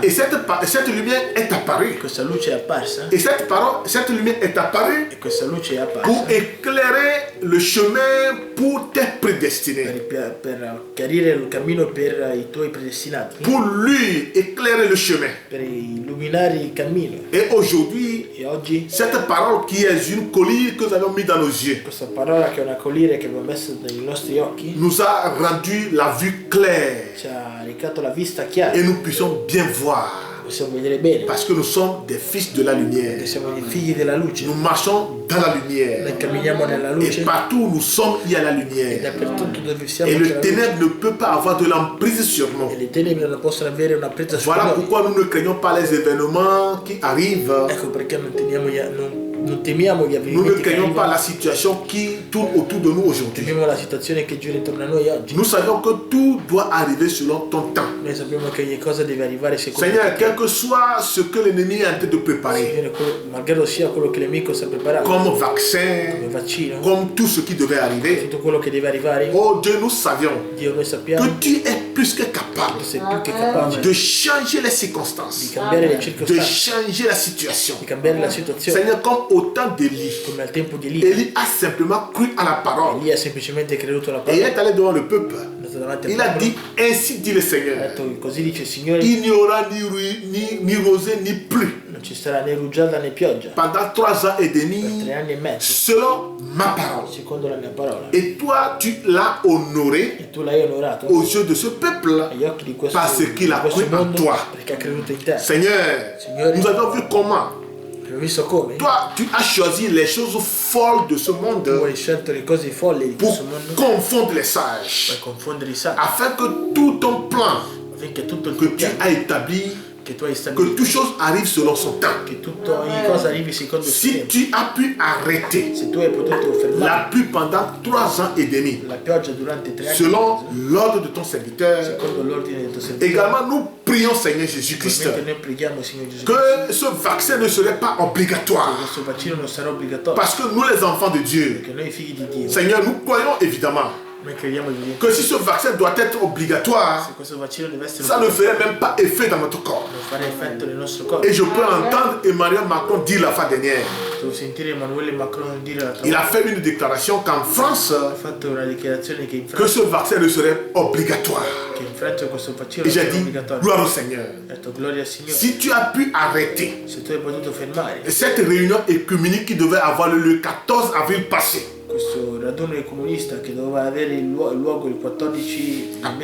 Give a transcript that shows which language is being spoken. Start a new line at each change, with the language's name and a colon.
French: et cette lumière est apparue,
Italian: questa luce è apparsa
French: et cette lumière est apparue
Italian: e questa luce è
French: pour
Italian: apparsa
French: éclairer le chemin pour tes prédestinés.
Italian: per chiarire il cammino per i tuoi predestinati,
French: Pour lui éclairer le chemin.
Italian: per illuminare il cammino.
French: Et aujourd'hui,
Italian: E oggi
French: cette parole qui est une collier que nous avons mis dans nos yeux
Italian: questa parola che è una colliere che abbiamo messo nei nostri occhi
French: nous a rendu la vue claire
Italian: ci ha ricato la vista chiara,
French: et nous puissions bien voir
Italian: possiamo vedere bene,
French: parce que nous sommes des fils de la lumière.
Italian: perché siamo dei figli della luce,
French: Nous marchons dans la lumière
Italian: noi camminiamo nella
French: et
Italian: luce
French: partout où nous sommes, il y a la
Italian: e
French: lumière.
Italian: dappertutto dove siamo
French: Et
Italian: c'è
French: le
Italian: la luce.
French: ténèbre ne peut pas avoir de l'emprise sur nous.
Italian: E le tenebre non possono avere una presa su
French: Voilà
Italian: noi.
French: pourquoi nous ne craignons pas les événements qui arrivent.
Italian: Ecco perché non temiamo gli
French: Nous ne
Italian: avvenimenti che
French: craignons pas
Italian: arrivano,
French: la situation qui tourne autour de nous aujourd'hui.
Italian: temiamo la situazione che gira intorno a noi oggi.
French: Nous savons que tout doit arriver selon ton temps.
Italian: Noi sappiamo che ogni cosa deve arrivare secondo
French: Seigneur,
Italian: te.
French: quel que soit ce que l'ennemi est en train de préparer,
Italian: Signore, malgrado sia quello che il nemico sta preparando,
French: comme
Italian: come
French: vaccin,
Italian: vaccino,
French: comme tout ce qui devait arriver,
Italian: tutto quello che deve arrivare,
French: oh Dieu, nous savions
Italian: Dio, noi sappiamo
French: que tu es plus que
Italian: che
French: capable
Italian: sei più che capace
French: de changer les
Italian: di
French: circonstances,
Italian: cambiare le
French: de
Italian: circostanze,
French: changer la situation.
Italian: di cambiare la situazione.
French: Seigneur, comme au temps d'Élie,
Italian: Come al tempo di Elia,
French: Élie a simplement cru à la parole
Italian: Elia ha semplicemente creduto alla
French: et il
Italian: parola,
French: est allé devant le peuple.
Italian: è andato davanti al
French: Il a
Italian: popolo,
French: dit, ainsi dit le
Italian: ha
French: Seigneur,
Italian: detto così dice il Signore,
French: il n'y aura ni rosée ni pluie
Italian: non ci sarà né rugiada né pioggia
French: pendant 3 ans et
Italian: per
French: demi
Italian: 3 anni e mezzo,
French: selon ma parole.
Italian: secondo la mia parola.
French: Et toi, tu l'as honoré
Italian: E tu l'hai onorato
French: aux yeux de ce peuple
Italian: agli occhi di questo,
French: parce qu'il a
Italian: di questo
French: cru en
Italian: mondo,
French: toi.
Italian: perché ha creduto in te.
French: Seigneur,
Italian: Signore,
French: nous avons vu comment
Italian: abbiamo visto come
French: toi, tu as choisi les choses folles de ce
Italian: tu
French: monde
Italian: hai scelto le cose folli di
French: pour
Italian: questo mondo
French: confondre les
Italian: per
French: sages,
Italian: confondere i santi,
French: afin que tout ton plan
Italian: affinché tutto il
French: que
Italian: tuo
French: tu
Italian: piano
French: as établi,
Italian: che tu hai
French: que
Italian: stabilito,
French: toute chose arrive selon son temps.
Italian: che tutto, ogni cosa arrivi secondo il suo
French: Si
Italian: tempo.
French: tu as pu arrêter
Italian: Se tu hai potuto fermare
French: la pluie pendant 3 ans et demi,
Italian: la pioggia durante 3 anni,
French: selon l'ordre de ton serviteur,
Italian: secondo l'ordine del tuo servitore,
French: également nous prions, Seigneur Jésus-Christ,
Italian: ovviamente noi preghiamo, Signore Gesù Cristo,
French: que ce vaccin ne serait pas
Italian: che
French: obligatoire.
Italian: questo vaccino non sarà obbligatorio,
French: Parce que nous, les enfants de Dieu,
Italian: perché noi figli di Dio,
French: Seigneur, nous croyons évidemment
Italian: noi crediamo evidentemente
French: que si ce vaccin doit être obligatoire,
Italian: se questo vaccino deve essere
French: ça ne ferait même pas effet dans notre corps.
Italian: non fare effetto nel nostro corpo.
French: Et je peux entendre Emmanuel Macron dire la fois dernière,
Italian: Devo sentire Emmanuel Macron dire l'altra
French: il
Italian: volta,
French: a fait une déclaration qu'en France,
Italian: ha fatto una dichiarazione che in
French: que
Italian: Francia,
French: ce vaccin ne serait obligatoire.
Italian: questo vaccino
French: Et
Italian: non
French: j'ai
Italian: sarà
French: dit,
Italian: obbligatorio.
French: gloire au Seigneur.
Italian: Ho detto gloria al Signore.
French: Si tu as pu arrêter
Italian: Se tu hai potuto fermare
French: cette réunion écuménique qui devait avoir lieu le 14 avril passé,
Italian: questo raduno comunista che doveva avere il luogo il 14 del mese